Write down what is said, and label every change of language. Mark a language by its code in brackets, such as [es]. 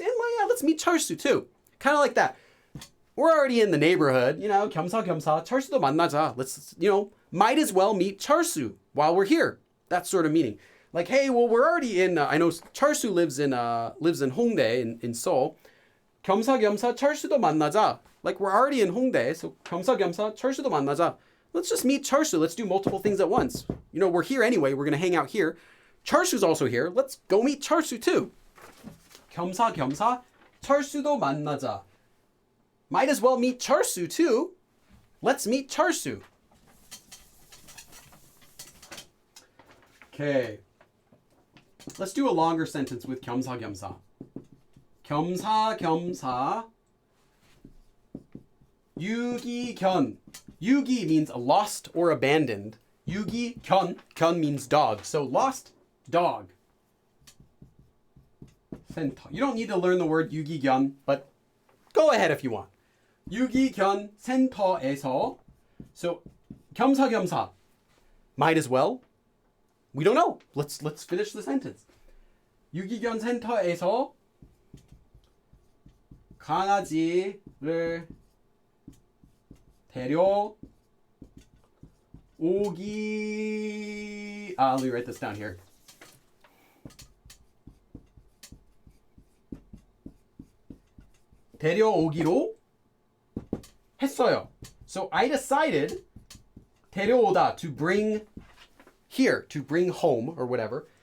[en] And yeah, let's meet Charsu too. Kind of like that. We're already in the neighborhood, 겸사겸사, Charsu도 만나자. Let's, might as well meet Charsu while we're here. That sort of meaning. Like, hey, well, we're already in, I know Charsu lives in Hongdae in Seoul. [ko] 겸사겸사, Charsu도 만나자. [en] Like, we're already in Hongdae, so 겸사겸사, Charsu도 만나자. Let's just meet Charsu. Let's do multiple things at once. We're here anyway. We're going to hang out here. Charsu's also here. Let's go meet Charsu too. [ko] 겸사겸사, Charsu도 만나자. [en] Might as well meet Charsu too. Let's meet Charsu. Okay. Let's do a longer sentence with 겸사겸사. [ko] 겸사겸사 유기견. [en] 유기 means lost or abandoned. 유기견, 견 means dog. So lost dog. [ko] 센터. [en] You don't need to learn the word 유기견, but go ahead if you want. 유기견 센터에서. So 겸사겸사. Might as well. We don't know. Let's finish the sentence. [ko] 유기견 센터에서 강아지를 데려오기. [en] Let me write this down here. [ko] 데려오기로 했어요. [en] So I decided 데려오다, to bring here, to bring home or whatever.